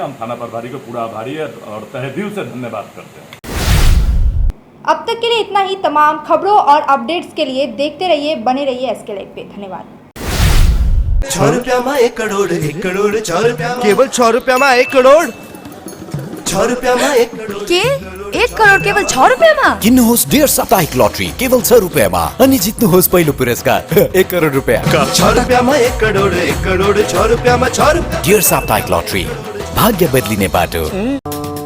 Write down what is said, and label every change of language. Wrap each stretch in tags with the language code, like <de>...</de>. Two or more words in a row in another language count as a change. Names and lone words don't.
<hi>हम थाना प्रभारी को पूरा आभारी है और तहे दिल से धन्यवाद करते हैं। अब तक के लिए इतना ही। तमाम खबरों और अपडेट्स के लिए देखते रहिए, बने रहिए SK लाइव पे। धन्यवाद। 6 रुपया में 1 करोड़ 1 करोड़ 6 रुपया, केवल 6 रुपया में 1 करोड़ 6 रुपया में 1 करोड़</hi> <ne>के 1 करोड केवल 6 रुपियाँमा? किन्नुहोस् डेढ साप्ताहिक लटरी केवल 6 रुपियाँमा अनि जित्नुहोस् पहिलो पुरस्कार 1 करोड रुपियाँ। 6 रुपियाँमा 1 करोड 1 करोड 6 रुपियाँमा 6 रुपियाँ। डेढ साप्ताहिक लटरी, भाग्य बदलिने बाटो।</ne>